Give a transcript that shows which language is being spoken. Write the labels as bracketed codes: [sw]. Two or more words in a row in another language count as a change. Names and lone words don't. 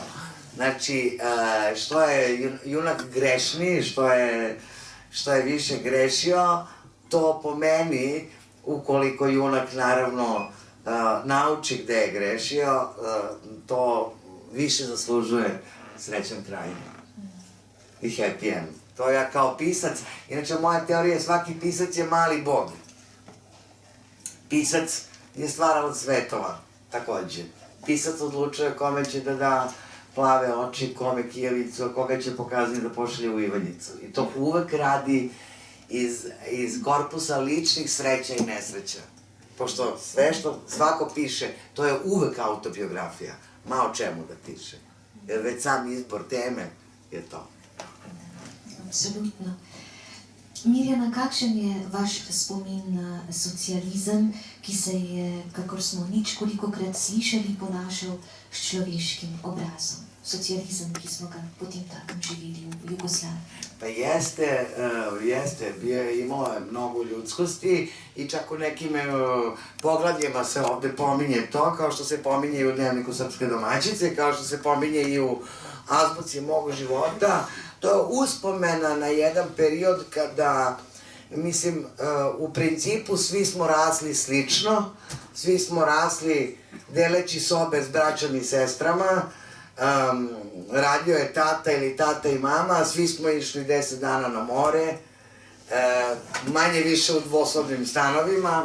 [sr] Znači, što je junak grešniji, što je više grešio, to po meni, ukoliko junak naravno nauči gde je grešio, to više zaslužuje srećan kraj i [en] happy end. [sr] To ja kao pisac, inače moja teorija je svaki pisac je mali bog. Pisac je stvarala svetova, takođe. Pisac odlučuje kome će da da plave oči, kome kijavicu, a koga će pokazati da pošalje u Ivanjicu. I to uvek radi iz korpusa ličnih sreća i nesreća. Pošto sve što svako piše, to je uvek autobiografija. Ma o čemu da piše. Jer već sam izbor teme je to. [sl] Absolutno. Mirjana, kakšen je vaš spomin na socializem, ki se je, kakor smo ničkolikokrat slišali, ponašal s človeškim obrazom? Socializem, ki smo ga potem takem živeli v Jugoslaviji. [sr] Pa jeste, imalo je mnogo ljudskosti i čak u nekim poglavljima se ovde pominje to, kao što se pominje i u Dnevniku srpske domaćice, kao što se pominje i u Azbuci mog života. To je uspomena na jedan period kada, mislim, u principu svi smo rasli slično, svi smo rasli deleći sobe s braćom i sestrama, radio je tata ili tata i mama, svi smo išli 10 dana na more, manje više u dvosobnim stanovima.